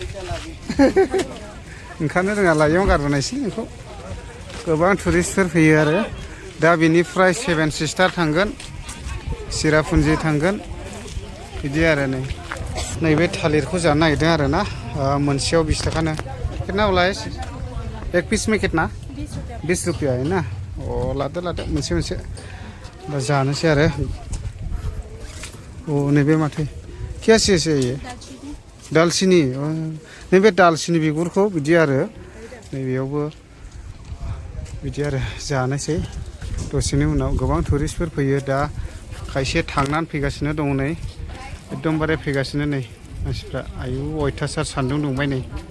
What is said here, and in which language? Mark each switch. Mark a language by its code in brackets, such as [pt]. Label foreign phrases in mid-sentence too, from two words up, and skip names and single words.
[brx] ओंखारनो रोङाला इयाव गारबोनायसै नोंखौ गोबां टुरिस्टफोर फैयो आरो दा बेनिफ्राय 7 सिस्टार थांगोन सिरापुन्जि थांगोन बिदि आरो नैबे थालिरखौ जानो नागिरदों आरो ना मोनसेयाव 20 थाखानो [hi] कितना बोला है एक पीस में कितना 20 रुपया है [brx] ना लादो मोनसे दा जानोसै आरो नैबे माथो [hi] क्या चीज है ये [brx] दालचिनी नैबे दालचिनी बिगुरखौ बिदि आरो नैबेयावबो बिदि आरो जानोसै दसेनि उनाव गोबां टुरिस्टफोर फैयो दा खायसे थांनानै फैगासिनो दङ नै एकदमबारे फैगासिनो नै मानसिफ्रा आयु अयथासार सान्दुं दुंबाय नै